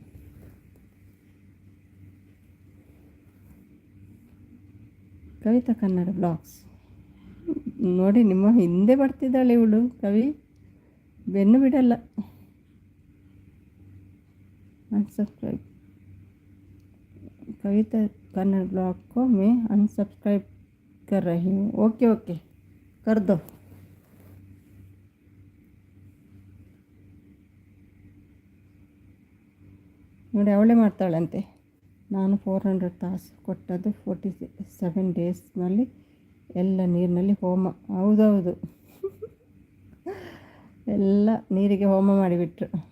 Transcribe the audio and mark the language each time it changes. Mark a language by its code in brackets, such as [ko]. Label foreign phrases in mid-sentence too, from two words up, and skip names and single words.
[kn] ಕವಿತಾ ಕನ್ನಡ ಬ್ಲಾಗ್ಸ್ ನೋಡಿ, ನಿಮ್ಮ ಹಿಂದೆ ಬರ್ತಿದ್ದಾಳೆ ಇವಳು ಕವಿ, ಬೆನ್ನು ಬಿಡಲ್ಲ. [hi] ಅನ್ಸಬ್ಸ್ಕ್ರೈಬ್ कविता कन्नड़ ब्लॉग को मैं अनसब्सक्राइब कर रही हूँ. ओके कर दो. [kn] ನೋಡಿ ಅವಳೇ ಮಾಡ್ತಾಳಂತೆ. ನಾನು 400 ತಾಸು ಕೊಟ್ಟದ್ದು 47 ಡೇಸ್ನಲ್ಲಿ ಎಲ್ಲ ನೀರಿನಲ್ಲಿ ಹೋಮ. ಹೌದೌದು, ಎಲ್ಲ ನೀರಿಗೆ ಹೋಮ ಮಾಡಿಬಿಟ್ರು.